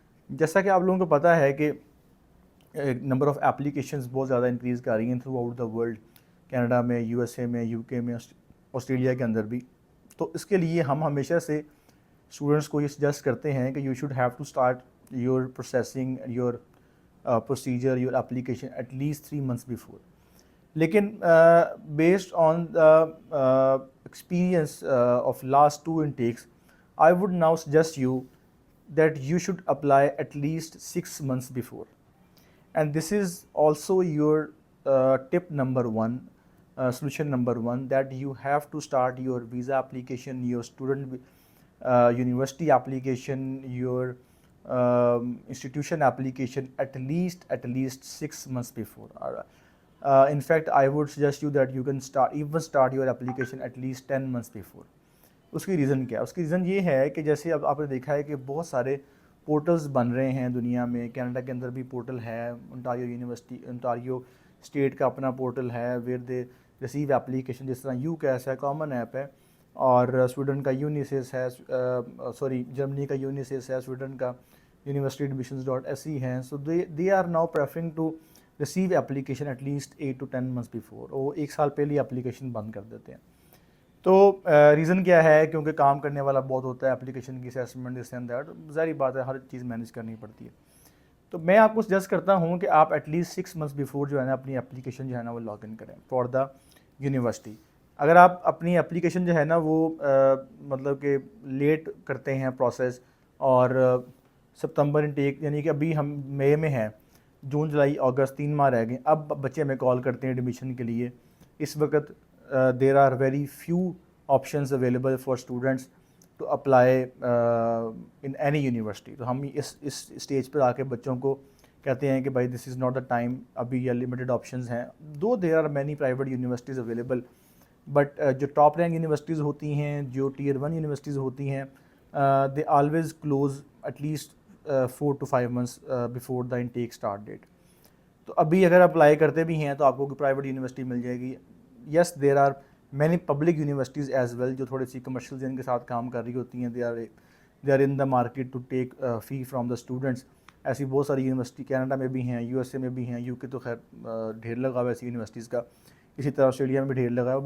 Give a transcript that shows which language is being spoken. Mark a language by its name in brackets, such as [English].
[Urdu] جیسا کہ آپ لوگوں کو پتہ ہے کہ نمبر آف اپلیکیشنز بہت زیادہ انکریز کر رہی ہیں through out the world, Canada میں، USA میں، UK میں، آسٹریلیا کے اندر بھی. تو اس کے لیے ہم ہمیشہ سے اسٹوڈنٹس کو یہ سجیسٹ کرتے ہیں کہ [English] You should have to start your processing your procedure your application at least 3 months before. لیکن based on the experience of last 2 intakes, I would now suggest you that you should apply at least 6 months before. And this is also your tip number 1, solution number 1, that you have to start your visa application, your student university application, your institution application at least 6 months before. In fact, I would suggest you that you can start your application at least 10 months before. [Urdu] اس کی reason کیا ہے؟ اس کی reason یہ ہے کہ جیسے اب آپ نے دیکھا ہے کہ بہت سارے پورٹلز بن رہے ہیں دنیا میں. کینیڈا کے اندر بھی پورٹل ہے، انٹاریو اسٹیٹ کا اپنا پورٹل ہے [English] where they receive application, [Urdu] جس طرح UCAS ہے، کامن ایپ ہے، اور سویڈن کا یونیسیس ہے، جرمنی کا یونیسیس ہے، سویڈن کا universityadmissions.se ہے. [English] So they are now preferring to receive application at least 8 to 10 months before. [Urdu] وہ 1 سال پہلے ہی اپلیکیشن بند کر دیتے ہیں. تو ریزن کیا ہے؟ کیونکہ کام کرنے والا بہت ہوتا ہے، اپلیکیشن کی اسیسمنٹ دس اینڈ دیٹ، ظاہری بات ہے ہر چیز مینیج کرنی پڑتی ہے. تو میں آپ کو سجیسٹ کرتا ہوں کہ آپ [English] at least 6 months before [Urdu] جو ہے نا اپنی اپلیکیشن جو ہے نا وہ لاگ ان کریں فار دا یونیورسٹی. اگر آپ اپنی اپلیکیشن جو ہے نا وہ مطلب کہ لیٹ کرتے ہیں پروسیس، اور سپتمبر انٹیک یعنی کہ ابھی ہم مئی میں ہیں، جون جولائی اگست 3 ماہ رہ گئے، اب بچے ہمیں کال کرتے ہیں ایڈمیشن کے لیے. اس وقت [English] there are very few options available for students to apply in any university. [Urdu] تو ہم اس اسٹیج پر آ کے بچوں کو کہتے ہیں کہ بھائی [English] this is not the time, [Urdu] ابھی یہ لمیٹڈ آپشنز ہیں. [English] Though there are many private universities available, but جو top rank universities ہوتی ہیں، جو ٹیئر 1 یونیورسٹیز ہوتی ہیں، they always close at least 4 to 5 months before the intake start date. [Urdu] تو ابھی اگر اپلائی کرتے بھی ہیں تو آپ کو کوئی پرائیویٹ یونیورسٹی مل جائے گی. [English] yes there are many public universities as well [Urdu] جو تھوڑی سی کمرشل جن کے ساتھ کام کر رہی ہوتی ہیں, [English] They are in the market to take fee from the students. [Urdu] ایسی بہت ساری یونیورسٹی کینیڈا میں بھی ہیں, یو ایس اے میں بھی ہیں, یو کے تو خیر ڈھیر لگا ہوا ہے ایسی یونیورسٹیز کا, اسی طرح آسٹریلیا میں بھی ڈھیر لگا ہے.